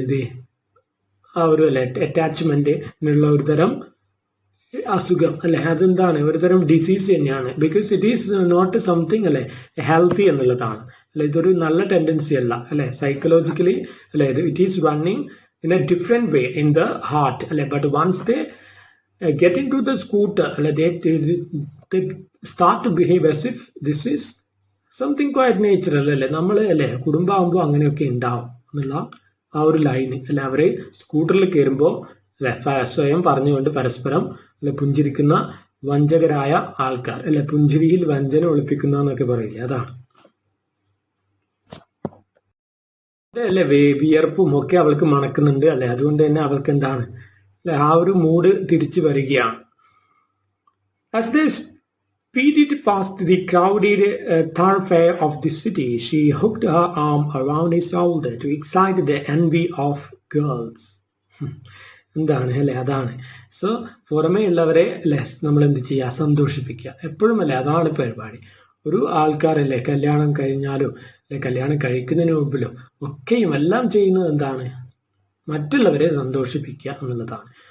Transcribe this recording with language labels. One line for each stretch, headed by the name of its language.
Malayalam: എന്ത് ആ ഒരു അല്ലെ അറ്റാച്ച്മെന്റിനുള്ള ഒരു തരം അസുഖം അല്ലെ, അതെന്താണ് ഒരു തരം ഡിസീസ് തന്നെയാണ്.
English: because it is not something
Malayalam: അല്ലെ
English: healthy
Malayalam: എന്നുള്ളതാണ് അല്ലെ, ഇതൊരു നല്ല
English: tendency
Malayalam: അല്ല അല്ലെ,
English: Psychologically അല്ലെ it is running in a different way in the heart. But once they get into the scooter, they start to behave as if this is something quite natural.
Malayalam: നമ്മൾ കുടുംബമാകുമ്പോൾ അങ്ങനെയൊക്കെ ഉണ്ടാവും എന്നുള്ള ആ ഒരു ലൈന് അല്ലെ, അവരെ സ്കൂട്ടറിൽ കയറുമ്പോൾ അല്ലെ സ്വയം പറഞ്ഞുകൊണ്ട് പരസ്പരം അല്ലെ പുഞ്ചിരിക്കുന്ന വഞ്ചകരായ ആൾക്കാർ അല്ലെ, പുഞ്ചിരിയിൽ വഞ്ചന ഒളിപ്പിക്കുന്ന എന്നൊക്കെ പറയില്ലേ, അതാണ്. അല്ലെ വിയർപ്പും ഒക്കെ അവൾക്ക് മണക്കുന്നുണ്ട് അല്ലെ, അതുകൊണ്ട് തന്നെ അവൾക്ക് എന്താണ് അല്ലെ ആ ഒരു മൂഡ് തിരിച്ചു വരികയാണ്.
English: As they speeded past the crowded thoroughfare of the city, she hooked her arm around his shoulder to excite the envy of girls.
Malayalam: എന്താണ് അല്ലെ, അതാണ്. സോ പുറമേ ഉള്ളവരെ അല്ലെ നമ്മൾ എന്ത് ചെയ്യുക, സന്തോഷിപ്പിക്കുക എപ്പോഴും അല്ലെ, അതാണ് പരിപാടി. ഒരു ആൾക്കാരല്ലേ കല്യാണം കഴിഞ്ഞാലും അല്ലെ കല്യാണം കഴിക്കുന്നതിന് മുമ്പിലും ഒക്കെയും എല്ലാം ചെയ്യുന്നത് എന്താണ്, മറ്റുള്ളവരെ സന്തോഷിപ്പിക്കുക എന്നുള്ളതാണ്.